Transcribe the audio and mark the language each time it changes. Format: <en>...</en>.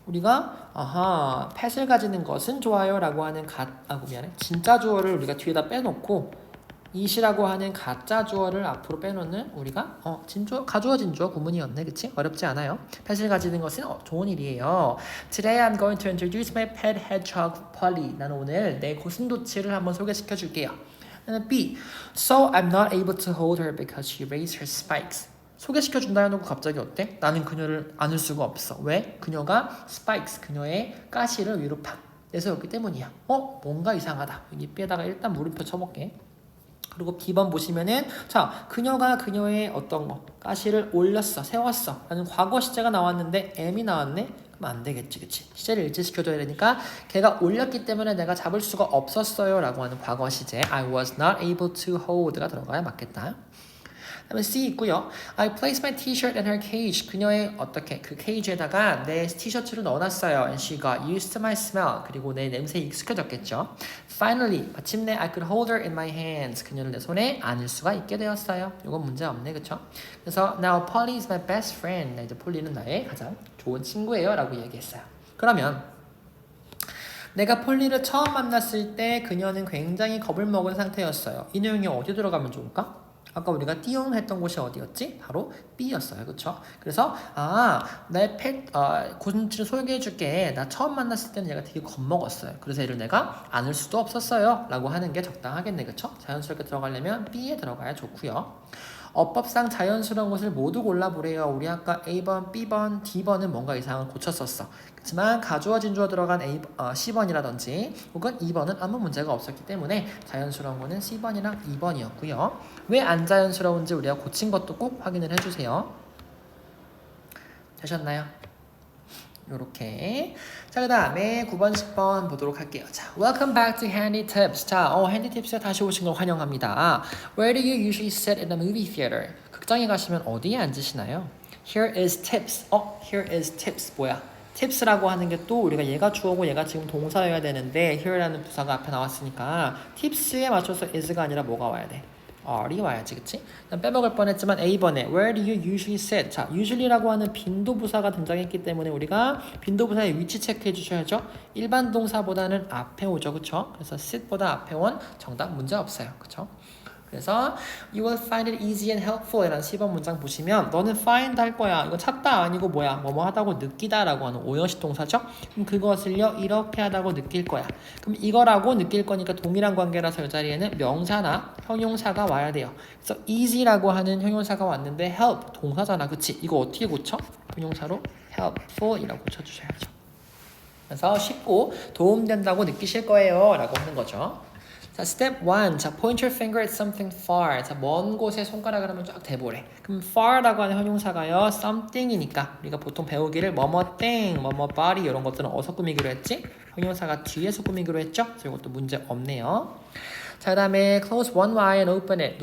<ko>우리가, 펫을 가지는 것은 좋아요. 라고 하는 진짜 주어를 우리가 뒤에다 빼놓고 it이라고 하는 가짜 주어를 앞으로 빼놓는 우리가 진주어, 가주어 진주어 구문이었네. 그치? 어렵지 않아요. 펫을 가지는 것은 좋은 일이에요.</ko> <en>Today I'm going to introduce my pet hedgehog Polly.</en> <ko>나는 오늘 내 고슴도치를 한번 소개시켜 줄게요.</ko> <en>B. So I'm not able to hold her because she raised her spikes.</en> <ko>소개시켜 준다 해놓고 갑자기 어때? 나는 그녀를 안을 수가 없어. 왜? 그녀가 spikes, 그녀의 가시를 위로 팍 내세웠기 때문이야. 뭔가 이상하다. 여기 B에다가 일단 물음표 쳐볼게. 그리고 B번 보시면은 자, 그녀가 그녀의 어떤 거 가시를 올렸어, 세웠어 라는 과거 시제가 나왔는데 M이 나왔네? 그럼 안 되겠지. 그치? 시제를 일치시켜줘야 되니까 걔가 올렸기 때문에 내가 잡을 수가 없었어요 라고 하는 과거 시제</ko> <en>I was not able to hold</en> <ko>가 들어가야 맞겠다. 그다음에 C 있고요.</ko> <en>I placed my t-shirt in her cage.</en> <ko>그녀의 어떻게 그 케이지에다가 내 티셔츠를 넣어놨어요.</ko> <en>And she got used to my smell.</en> <ko>그리고 내 냄새에 익숙해졌겠죠.</ko> <en>Finally,</en> <ko>마침내</ko> <en>I could hold her in my hands.</en> <ko>그녀를 내 손에 안을 수가 있게 되었어요. 이건 문제 없네, 그렇죠? 그래서</ko> <en>now Polly is my best friend.</en> <ko>이제 폴리는 나의 가장 좋은 친구예요라고 얘기했어요. 그러면 내가 폴리를 처음 만났을 때 그녀는 굉장히 겁을 먹은 상태였어요. 이 내용이 어디 들어가면 좋을까? 아까 우리가 띠용 했던 곳이 어디였지? 바로 B였어요. 그쵸? 그래서 내 고슴도치를 소개해줄게. 나 처음 만났을 때는 얘가 되게 겁먹었어요. 그래서 얘를 내가 안을 수도 없었어요. 라고 하는 게 적당하겠네. 그쵸? 자연스럽게 들어가려면 B에 들어가야 좋고요. 어법상 자연스러운 것을 모두 골라보래요. 우리 아까 A번, B번, D번은 뭔가 이상을 고쳤었어. 그렇지만 가주어 진주어 들어간 C번이라든지 혹은 2번은 아무 문제가 없었기 때문에 자연스러운 거는 C번이랑 2번이었고요. 왜 안 자연스러운지 우리가 고친 것도 꼭 확인을 해주세요. 되셨나요? 요렇게. 자, 그 다음에 9번, 10번 보도록 할게요.</ko> <en>자, welcome back to Handy Tips.</en> <ko>자, Handy Tips에 다시 오신 걸 환영합니다.</ko> <en>Where do you usually sit in a movie theater?</en> <ko>극장에 가시면 어디에 앉으시나요?</ko> <en>Here is tips. Here is tips.</en> <ko>뭐야? tips라고 하는 게 또 우리가 얘가 주어고 얘가 지금 동사여야 되는데 here라는 부사가 앞에 나왔으니까 tips에 맞춰서 is가 아니라 뭐가 와야 돼? R이 와야지, 그치? 빼먹을 뻔했지만 A번에</ko> <en>Where do you usually sit?</en> <ko>자, usually라고 하는 빈도부사가 등장했기 때문에 우리가 빈도부사의 위치 체크해 주셔야죠. 일반 동사보다는 앞에 오죠, 그쵸? 그래서 sit보다 앞에 온 정답 문제 없어요, 그쵸? 그래서</ko> <en>You will find it easy and helpful</en> <ko>이라는 10번 문장 보시면 너는 find 할 거야. 이거 찾다 아니고 뭐야? 뭐뭐 하다고 느끼다 라고 하는 오형식 동사죠. 그럼 그것을요 이렇게 하다고 느낄 거야. 그럼 이거라고 느낄 거니까 동일한 관계라서 이 자리에는 명사나 형용사가 와야 돼요. 그래서 easy라고 하는 형용사가 왔는데 help 동사잖아. 그치? 이거 어떻게 고쳐? 형용사로 helpful이라고 고쳐주셔야죠. 그래서 쉽고 도움된다고 느끼실 거예요 라고 하는 거죠.</ko> <en>자, step 1. 자, point your finger at something far.</en> <ko>자, 먼 곳에 손가락을 한번 쫙 대보래. 그럼 far라고 하는 형용사가요, something이니까 우리가 보통 배우기를 뭐뭐 땡, 뭐뭐 body 이런 것들은 어디서 꾸미기로 했지? 형용사가 뒤에서 꾸미기로 했죠? 그래서 이것도 문제 없네요.</ko> <en>자,</en> <ko>그 다음에</ko> <en>close one eye and open it.</en>